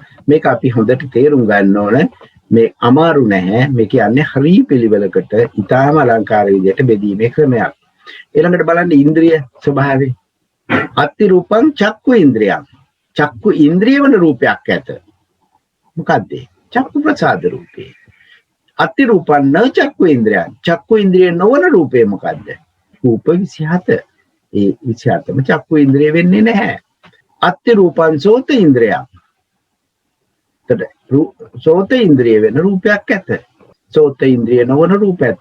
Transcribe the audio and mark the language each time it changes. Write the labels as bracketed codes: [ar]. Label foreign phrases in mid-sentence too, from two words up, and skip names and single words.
[si] මේක අපි හොඳට තේරුම් ගන්න ඕන. මේ අමාරු නැහැ. මේ කියන්නේ හරි පිළිවෙලකට ඊටාම අලංකාර විදිහට බෙදීමේ ක්‍රමයක්. ඊළඟට බලන්න ඉන්ද්‍රිය ස්වභාවය. [pi] අත්ති රූපං චක්කු ඉන්ද්‍රියං. චක්කු ඉන්ද්‍රිය [si] වන රූපයක් ඇත. මොකද්ද? චක්කු ප්‍රසාද රූපේ. [pi] අත්ති රූපං න චක්කු ඉන්ද්‍රියං. චක්කු ඉන්ද්‍රිය [si] නොවන රූපේ මොකද්ද? රූප 27. ඒ 27ම [pi] චක්කු ඉන්ද්‍රිය [si] වෙන්නේ නැහැ. [pi] අත්ති රූපං සෝත ඉන්ද්‍රියක්. සෝත ඉන්ද්‍රිය [si] වෙන රූපයක් ඇත. [pi] සෝත ඉන්ද්‍රිය [si] නොවන රූප ඇත.